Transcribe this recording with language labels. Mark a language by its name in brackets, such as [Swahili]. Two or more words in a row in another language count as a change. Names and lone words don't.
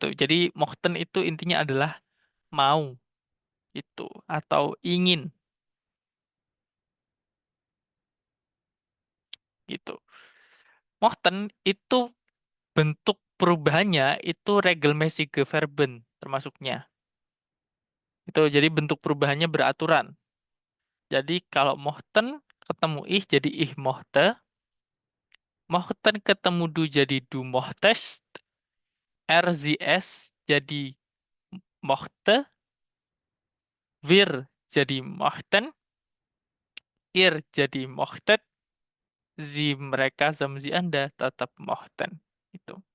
[Indonesian] Jadi mochten itu intinya adalah mau itu atau ingin gitu. Mochten itu bentuk perubahannya itu [German] regelmäßige Verben [Indonesian] termasuknya. Itu jadi bentuk perubahannya beraturan. Jadi kalau mochten ketemu ich jadi [German] ich mochte, [Indonesian] mochten ketemu du jadi [German] du mochtest, er sie es [Indonesian] jadi mochte, wir jadi mochten, ihr jadi mochtet, sie mereka sama sie Anda tetap mochten. Itu.